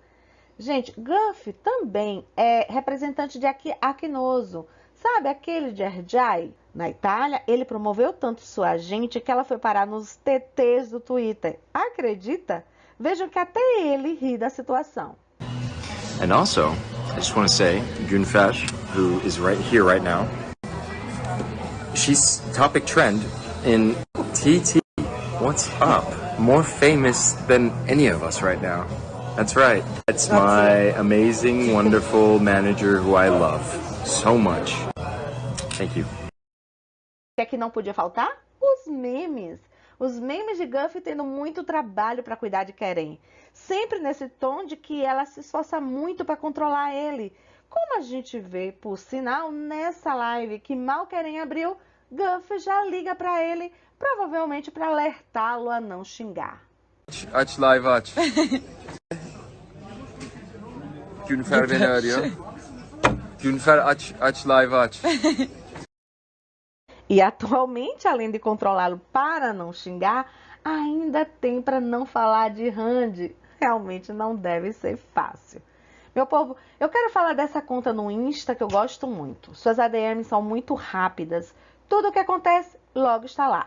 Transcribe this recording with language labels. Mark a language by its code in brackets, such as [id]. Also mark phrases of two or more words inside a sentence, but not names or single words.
[pt] Gente, Guff também é representante de Acnoso, sabe aquele de Erjai? Na Itália, ele promoveu tanto sua agente que ela foi parar nos TTs do Twitter. Acredita? Vejam que até ele ri da situação. [en] And also, I just want to say, Gunfash, who is right here right now, she's topic trend in TT. What's up? More famous than any of us right now. That's right. That's my amazing, wonderful manager who I love so much. Thank you. [pt] O que é que não podia faltar? Os memes. Os memes de Guff tendo muito trabalho para cuidar de Keren. Sempre nesse tom de que ela se esforça muito para controlar ele. Como a gente vê, por sinal, nessa live que mal Keren abriu, Guff já liga para ele, provavelmente para alertá-lo a não xingar. [tr] Aç live aç. Günfer beni arıyor. Günfer aç live aç. [pt] E atualmente, além de controlá-lo para não xingar, ainda tem para não falar de Randy. Realmente não deve ser fácil. Meu povo, eu quero falar dessa conta no Insta que eu gosto muito. Suas ADMs são muito rápidas. Tudo o que acontece, logo está lá.